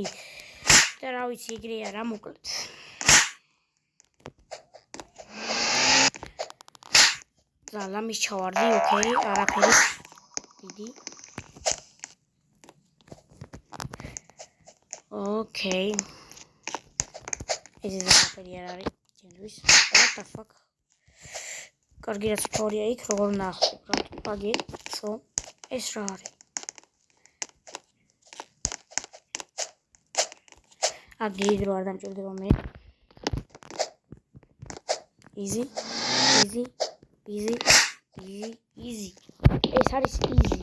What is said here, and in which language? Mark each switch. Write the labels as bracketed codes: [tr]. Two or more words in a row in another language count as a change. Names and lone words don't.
[ka] და რა ვიცი, ეგრეა რა მოკლედ. ლამის ჩავარდი, ოკეი, არაფერი. დიდი. ოკეი. ეს არაფერი არ არის, ჩემთვის. [en] What the fuck? [ka] კარგი რაც თორია იქ, როგორ ნახავ, რა პაგი, სო, ეს რა არის? აგიდრო არ დამჭირდება მე. Easy. ეს არის easy.